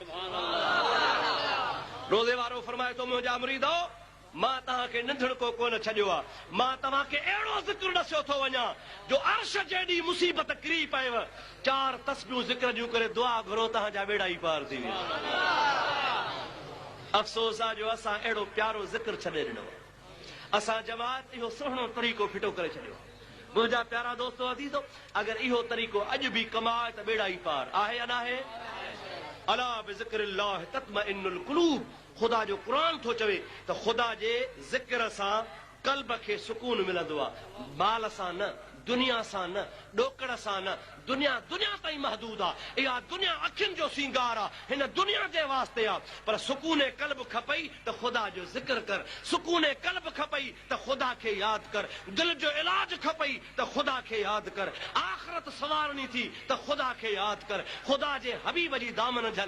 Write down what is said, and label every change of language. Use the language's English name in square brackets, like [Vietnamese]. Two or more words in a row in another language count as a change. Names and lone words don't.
[Sindhi] रोज़े वारो फरमाए थो मुंहिंजा मुरीदो मां तव्हांखे निंढण को कोन छॾियो आहे, मां तव्हांखे अहिड़ो ज़िक्र ॾसियो थो वञा जो अर्श जेॾी मुसीबत किरी पएव 4 तस्बीहूं ज़िक्र जूं करे दुआ घुरो तव्हांजा बेड़ा ई पार थी वेंदा। अफ़सोस आहे जो असां अहिड़ो प्यारो ज़िक्र छॾे ॾिनो, असां जमात इहो सुहिणो तरीक़ो फिटो करे छॾियो। मुंहिंजा प्यारा दोस्तो अज़ीज़ो, अगरि इहो तरीक़ो अॼु बि कमाए त बेड़ा ई पार आहे या न आहे? [Arabic] ألا بذكر الله تطمئن القلوب. [Sindhi] ख़ुदा जो क़ुरान थो चवे त ख़ुदा जे ज़िक्र सां क़ल्ब खे सुकून मिलंदो आहे, माल सां न, दुनिया सां न, ॾोकड़ सां न। दुनिया ताईं महदूद आहे, इहा दुनिया अखियुनि जो सींगार आहे, हिन दुनिया जे वास्ते आहे। पर सुकूने क़ल्ब खपई त ख़ुदा जो ज़िक्र कर, सुकूने क़ल्ब खपई त ख़ुदा खे यादि कर, दिलि जो इलाज खपई त ख़ुदा खे यादि कर, आख़िरत संवारणी थी त ख़ुदा खे यादि कर, ख़ुदा जे हबीब जी दामन झल।